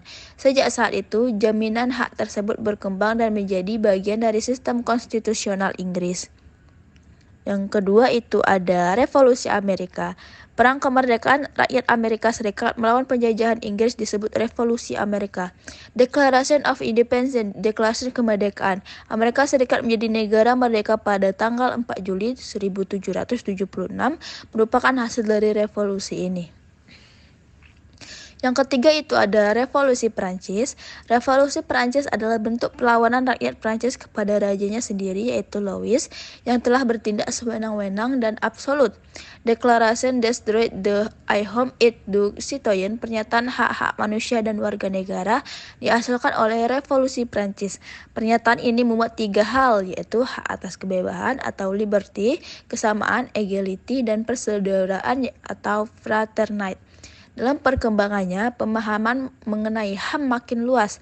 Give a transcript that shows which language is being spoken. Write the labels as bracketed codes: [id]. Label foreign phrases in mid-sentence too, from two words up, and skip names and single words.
[id] Sejak saat itu, jaminan hak tersebut berkembang dan menjadi bagian dari sistem konstitusional Inggris. Yang kedua itu ada Revolusi Amerika. Perang kemerdekaan rakyat Amerika Serikat melawan penjajahan Inggris disebut Revolusi Amerika. [en] Declaration of Independence, [id] Deklarasi Kemerdekaan. Amerika Serikat menjadi negara merdeka pada tanggal 4 Juli 1776 merupakan hasil dari revolusi ini. Yang ketiga itu ada Revolusi Prancis. Revolusi Prancis adalah bentuk perlawanan rakyat Prancis kepada rajanya sendiri yaitu Louis yang telah bertindak sewenang-wenang dan absolut. [fr] Declaration des droits de l'homme et du citoyen, [id] pernyataan hak-hak manusia dan warga negara, dihasilkan oleh Revolusi Prancis. Pernyataan ini memuat 3 hal yaitu hak atas kebebasan atau liberty, kesamaan equality, dan persaudaraan atau fraternite. Dalam perkembangannya, pemahaman mengenai HAM makin luas.